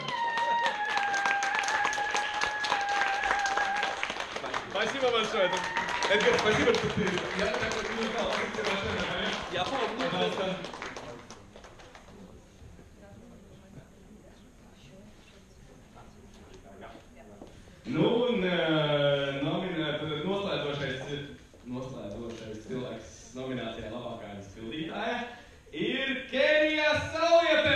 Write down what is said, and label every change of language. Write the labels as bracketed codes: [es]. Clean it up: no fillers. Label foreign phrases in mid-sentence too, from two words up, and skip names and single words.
[ru] Спасибо большое. Эдгар, спасибо, что ты... Я так вот не знал. Спасибо большое, Наталья. Я помню. Пожалуйста. [lv] Nu, un noslēdzošais cilvēks nominācijā labākā izpildītāja ir Kenija Sauliete!